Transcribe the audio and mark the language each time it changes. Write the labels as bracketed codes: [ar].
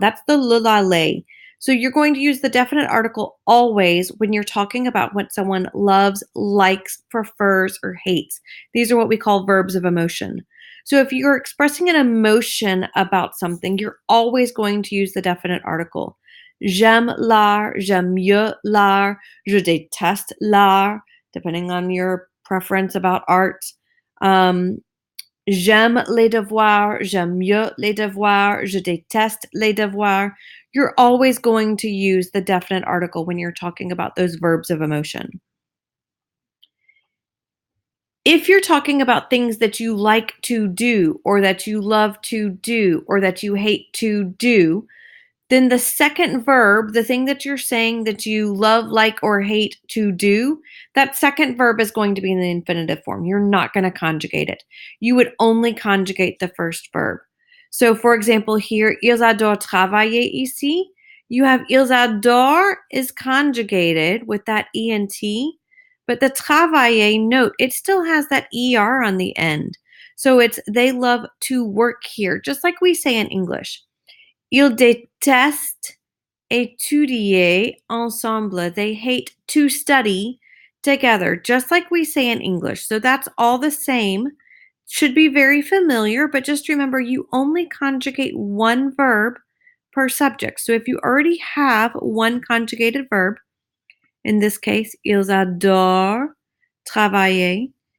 [en] That's the le, la, les. So you're going to use the definite article always when you're talking about what someone loves, likes, prefers, or hates. These are what we call verbs of emotion. So if you're expressing an emotion about something, you're always going to use the definite article. [fr] J'aime l'art, j'aime mieux l'art, je déteste l'art, [en] depending on your preference about art. [fr] Um, J'aime les devoirs, j'aime mieux les devoirs, je déteste les devoirs. [en] You're always going to use the definite article when you're talking about those verbs of emotion. If you're talking about things that you like to do, or that you love to do, or that you hate to do, then the second verb, the thing that you're saying that you love, like, or hate to do, that second verb is going to be in the infinitive form. You're not going to conjugate it. You would only conjugate the first verb. So, for example, here, [fr] ils adorent travailler ici. [en] You have [fr] ils adorent [en] is conjugated with that ENT, but the travailler, note, it still has that ER on the end. So it's they love to work here, just like we say in English. [fr] Ils détestent étudier ensemble. [en] They hate to study together, just like we say in English. So that's all the same. Should be very familiar, but just remember you only conjugate one verb per subject. So if you already have one conjugated verb, in this case, [fr] ils adorent travailler.